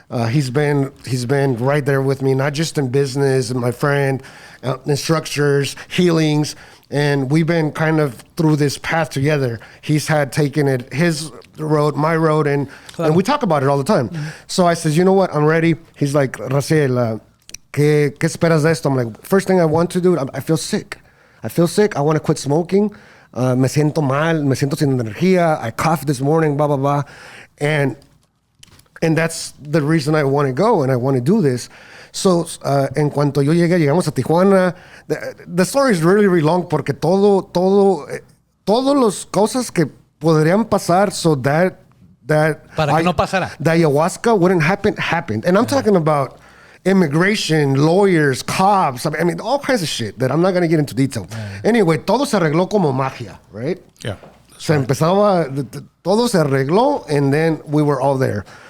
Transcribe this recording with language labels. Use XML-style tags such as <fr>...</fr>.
<en>He's been right there with me, not just in business, and my friend, in structures, healings, and we've been kind of through this path together. He's had taken it his road, my road, and we talk about it all the time. So I says, you know what, I'm ready.</en> <es>He's like, Raciel, ¿qué esperas de esto?</es> <en>I'm like, first thing I want to do, I feel sick. I want to quit smoking.</en> <es>Me siento mal, me siento sin energía.</es> <en>I coughed this morning, blah, blah, blah. And that's the reason I want to go and I want to do this.</en> <es>So, en cuanto llegamos a Tijuana, the story is really, really long porque todas las cosas que podrían pasar so that Para que no pasara.</es> <en>the ayahuasca wouldn't happen, happened. And I'm talking about immigration, lawyers, cops, I mean, all kinds of shit that I'm not going to get into detail.</en> <es>Anyway, todo se arregló como magia, right?</es> <en>Yeah. Se empezaba, todo se arregló, and then we were all there.</en>